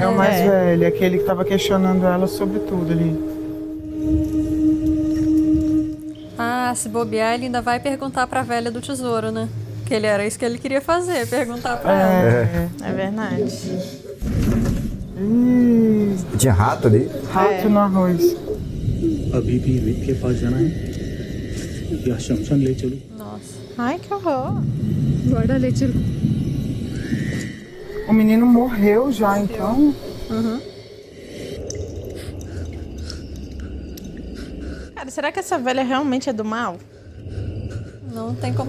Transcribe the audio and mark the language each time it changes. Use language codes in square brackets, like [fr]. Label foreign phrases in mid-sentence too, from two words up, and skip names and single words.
[pt] É o mais velho, aquele que tava questionando ela sobre tudo ali. Ah, se bobear, ele ainda vai perguntar pra velha do tesouro, né? Que ele era isso que ele queria fazer, perguntar pra ela. É verdade. Tinha rato ali. Rato no arroz. [hi] अभी भी रित के पास जाना है या शमशान ले चलूं? [pt] Nossa. Ai, que horror. Guarda leite. O menino morreu já, então. Cara, será que essa velha realmente é do mal? Não tem como